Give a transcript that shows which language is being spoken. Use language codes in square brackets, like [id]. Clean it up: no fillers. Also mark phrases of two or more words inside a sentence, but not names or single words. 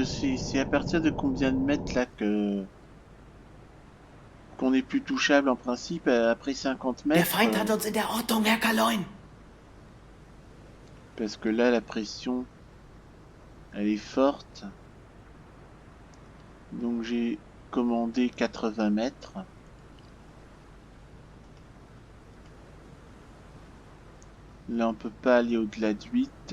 [fr] C'est à partir de combien de mètres là qu'on est plus touchable en principe après 50 [de] Der [fr] mètres? [de] Feind hat uns in der Ortung, Herr Kaloin. [fr] Parce que là la pression elle est forte. Donc j'ai commandé 80 mètres. Là on peut pas aller au-delà de 8.